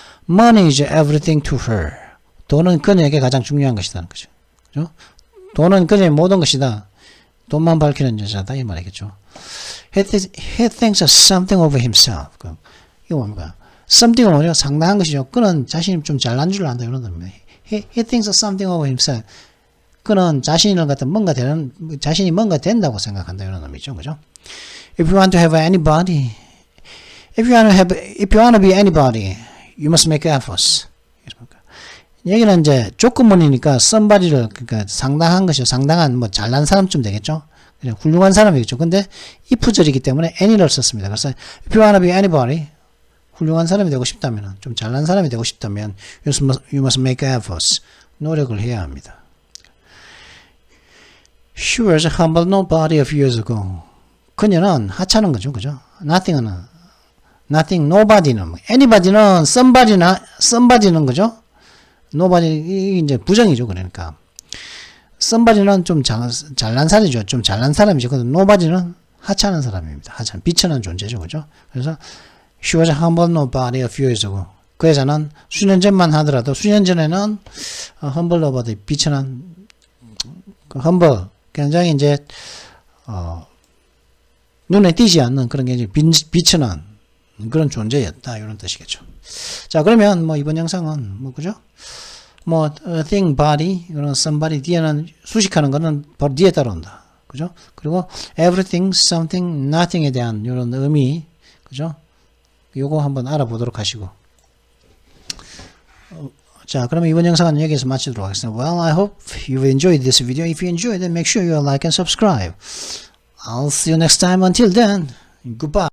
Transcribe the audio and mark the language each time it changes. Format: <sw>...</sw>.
<en>Money is everything to her.</en> <ko>돈은 그녀에게 가장 중요한 것이라는 거죠. 그죠? 돈은 그녀의 모든 것이다. 돈만 밝히는 여자다 이 말이겠죠.</ko> <en>He thinks of something over himself.</en> <ko>이거 뭡니까? something은 뭐죠? 상당한 것이죠. 그는 자신이 좀 잘난 줄 안다 이런 겁니다.</ko> <en>He thinks of something over himself.</en> <ko>그는 자신을 갖다 자신이 뭔가 된다고 생각한다 이런 의미죠. 그죠?</ko> <en>If you want to have anybody, if you want to be anybody, you must make efforts.</en> <ko>여기는 이제 조건문이니까 somebody를 그러니까 상당한 것이요. 상당한 뭐 잘난 사람쯤 되겠죠. 그냥 훌륭한 사람이겠죠. 근데 if절이기 때문에 any를 썼습니다. 그래서</ko> <en>if you want to be anybody,</en> <ko>훌륭한 사람이 되고 싶다면, 좀 잘난 사람이 되고 싶다면,</ko> <en>you must make efforts.</en> <ko>노력을 해야 합니다.</ko> <en>She was a humble nobody a few years ago.</en> <ko>그녀는 하찮은 거죠, 그죠? Nothing, nobody는, anybody는, somebody는 그죠? nobody, 이제 부정이죠, 그러니까. somebody는 좀 잘난 사람이죠. 좀 잘난 사람이죠. 근데 nobody는 하찮은 사람입니다. 하찮은, 비천한 존재죠, 그죠? 그래서,</ko> <en>she was a humble nobody a few years ago.</en> <ko>그 여자는 수년 전만 하더라도, 수년 전에는,</ko> <en>humble nobody,</en> <ko>비천한, humble, 굉장히 이제, 눈에 띄지 않는 그런 게 이제 비천한 그런 존재였다. 이런 뜻이겠죠. 자, 그러면 뭐 이번 영상은 뭐, 그죠? 뭐, thing, body, 이런 somebody 뒤에는 수식하는 거는 바로 뒤에 따라온다. 그죠? 그리고 everything, something, nothing에 대한 이런 의미, 그죠? 요거 한번 알아보도록 하시고. 자, 그러면 이번 영상은 여기서 마치도록 하겠습니다.</ko> <en>Well, I hope you've enjoyed this video. If you enjoyed it, make sure you like and subscribe. I'll see you next time. Until then, goodbye.</en>